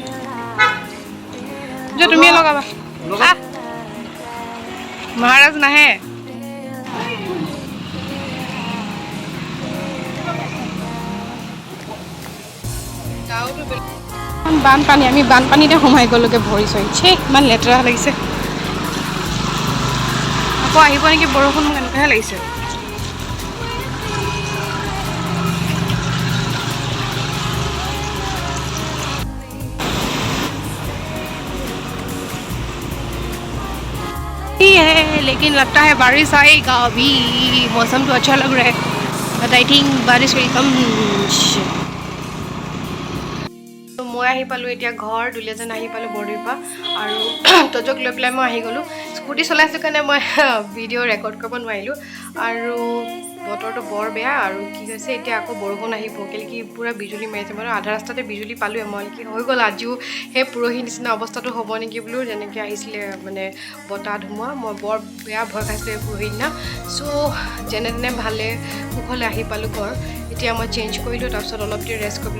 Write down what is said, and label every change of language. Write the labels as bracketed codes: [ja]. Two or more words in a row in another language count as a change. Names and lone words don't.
[as] যে তুমি লগাবা মহাৰাজ নাহে বানপানী আমি বানপানীতে সোমাই গ'লোগে ভৰি চৰিছে ইমান লেতেৰা লাগিছে আকৌ আহিব নেকি বৰষুণ মোক এনেকুৱাহে লাগিছে [hi] लेकिन लगता है बारिश आएगा अभी मौसम तो अच्छा लग रहा है [en] but I think [hi] बारिश [en] will come [as] মই আহি পালোঁ এতিয়া ঘৰ দুলীয়াজন আহি পালোঁ বৰদৈৰ পৰা আৰু তজক লৈ পেলাই মই আহি গ'লোঁ স্কুটি চলাইছোঁ কাৰণে মই [en] video record [as] কৰিব নোৱাৰিলোঁ আৰু বতৰটো বৰ বেয়া আৰু কি হৈছে এতিয়া আকৌ বৰষুণ আহিব কেলেকি পূৰা বিজুলী মাৰিছে মই আধা ৰাস্তাতে বিজুলী পালোঁৱে মই কি হৈ গ'ল আজিও সেই পৰহি নিচিনা অৱস্থাটো হ'ব নেকি বোলো যেনেকৈ আহিছিলে মানে বতাহ ধুমুহা মই বৰ বেয়া ভয় খাইছিলোঁ পৰহি দিনা চ' যেনে তেনে ভালে কুশলে আহি পালোঁ ঘৰ এতিয়া মই চেঞ্জ কৰিলোঁ তাৰপিছত অলপ দেৰি ৰেষ্ট কৰি